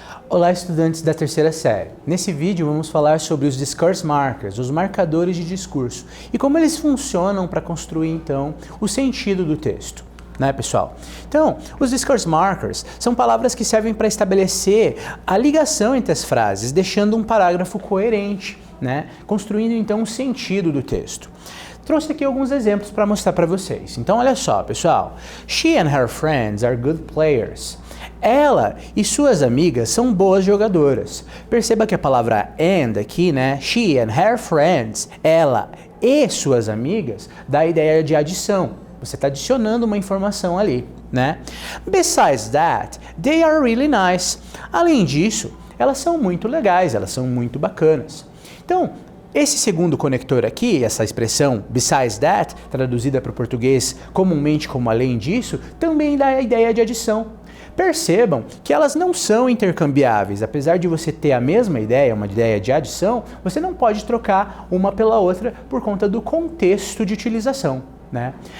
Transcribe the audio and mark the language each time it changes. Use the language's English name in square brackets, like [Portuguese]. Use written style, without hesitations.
[Portuguese] Olá, estudantes da terceira série. Nesse vídeo vamos falar sobre os discourse markers, os marcadores de discurso, e como eles funcionam para construir então o sentido do texto, né, pessoal? Então, os discourse markers são palavras que servem para estabelecer a ligação entre as frases, deixando um parágrafo coerente, né, construindo então o sentido do texto. Trouxe aqui alguns exemplos para mostrar para vocês. Então, olha só, pessoal. [English] She and her friends are good players. [Portuguese] Ela e suas amigas são boas jogadoras. Perceba que a palavra and aqui, né? [English] She and her friends, [Portuguese] ela e suas amigas, dá a ideia de adição. Você está adicionando uma informação ali, né? [English] Besides that, they are really nice. [Portuguese] Além disso, elas são muito legais, elas são muito bacanas. Então, esse segundo conector aqui, essa expressão besides that, traduzida para o português comumente como além disso, também dá a ideia de adição. Percebam que elas não são intercambiáveis. Apesar de você ter a mesma ideia, uma ideia de adição, você não pode trocar uma pela outra por conta do contexto de utilização, né?